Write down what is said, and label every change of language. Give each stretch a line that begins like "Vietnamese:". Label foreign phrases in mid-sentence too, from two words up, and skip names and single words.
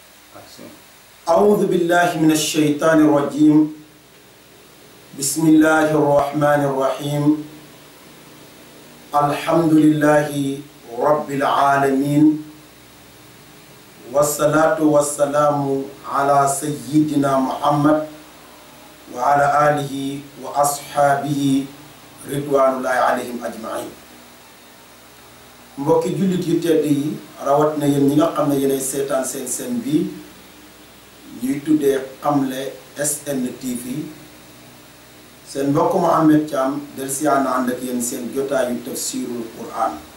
Arabic: أعوذ بالله من الشيطان الرجيم بسم الله الرحمن الرحيم الحمد لله رب العالمين والصلاة والسلام على سيدنا محمد وعلى آله وأصحابه رضوان الله عليهم أجمعين
Wolof: mbokki jullit yu tedd yi rawat na yéen ñi nga xam ne yéenay seetaan seen bi ñuy tuddee Xamle SN TV seen mbokk Mouhamed Thiam del siyaana ànd ak yéen seen jotaayu
Arabic: تفسير القرآن